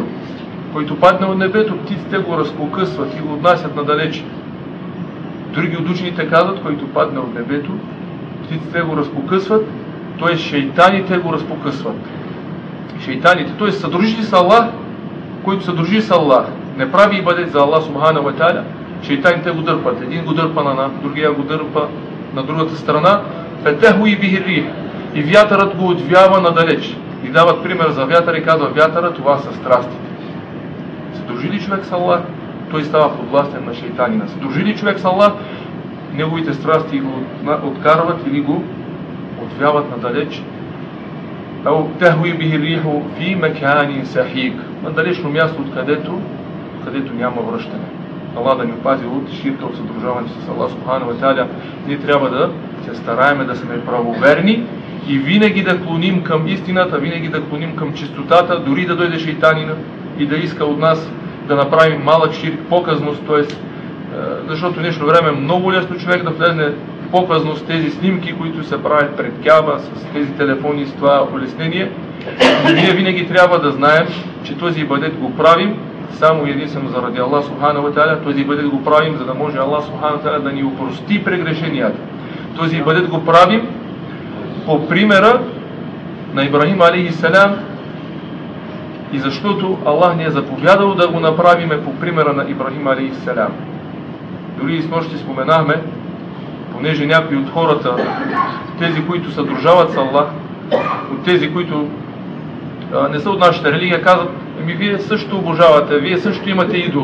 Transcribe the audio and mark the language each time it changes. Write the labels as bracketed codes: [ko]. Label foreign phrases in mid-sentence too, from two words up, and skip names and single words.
[bg] Който падне от небето, птиците го разпокъсват и го отнасят надалече. Други от учените казват: който падне от небето, птиците го разпокъсват, т.е. шейтаните го разпокъсват. Шейтаните, т.е. съдружи с Аллах, който съдружи с Аллах, не прави ибадет за Аллах [ar] سبحانه وتعالى, [bg] шейтаните го дърпат. Един го дърпа на другия го дърпа на другата страна, [ar] فتهوي به الريح, [bg] и вятърът го отвява надалеч. И дават пример за вятър и казва: вятърът, това са страстите. Съдружи ли човек с Аллах, той става подвластен на шейтанина. Съдружи ли човек с Аллах, неговите страсти го откарват или го отвяват надалеч. [ar] تهوي به الريح في مكان سحيق, [bg] на далечно място, откъдето няма връщане. Аллах да ни опази от ширка, от съдружаването с Аллах [ar] سبحانه وتعالى. [bg] Ние трябва да се стараем да сме правоверни и винаги да клоним към истината, винаги да клоним към чистотата, дори да дойде шейтанина и да иска от нас да направим малък ширк, показност, т.е. защото в днешно време е много лесно човек да влезне в показност, тези снимки, които се правят пред Каба, с тези телефони, с това улеснение. Но ние винаги трябва да знаем, че този ибадет го правим само единствено заради Аллах [ar] سبحانه وتعالى. [bg] Този ибадет го правим, за да може Аллах [ar] سبحانه وتعالى [bg] да ни опрости прегрешенията. Този ибадет го правим по примера на Ибрахим алейхиссалям, и защото Аллах ни е заповядал да го направиме по примера на Ибрахим алейхиссалям. Дори и снощи споменахме, понеже някои от хората, тези, които съдружават с Аллах, от тези, които не са от нашата религия, казват: вие също обожавате, вие също имате идол.